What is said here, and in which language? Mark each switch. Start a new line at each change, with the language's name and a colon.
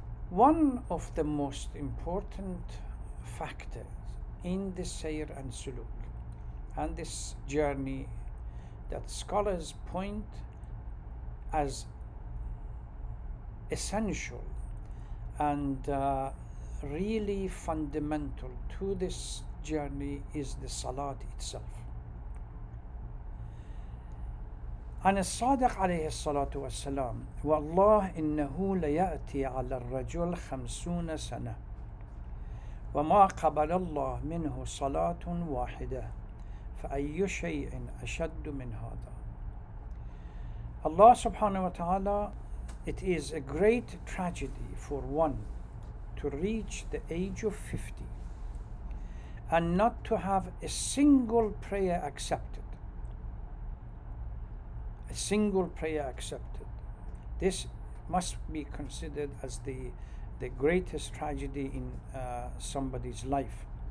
English: One of the most important factors in the sayr and suluk and this journey that scholars point as essential and really fundamental to this journey is the salat itself.
Arabic: عن الصادق عليه الصلاة والسلام والله إنه ليأتي على الرجل 50 سنة وما قبل الله منه صلاة واحدة فأي شيء أشد من هذا.
English: Allah subhanahu wa ta'ala, it is a great tragedy for one to reach the age of 50 and not to have a single prayer accepted. A single prayer accepted. This must be considered as the greatest tragedy in somebody's life.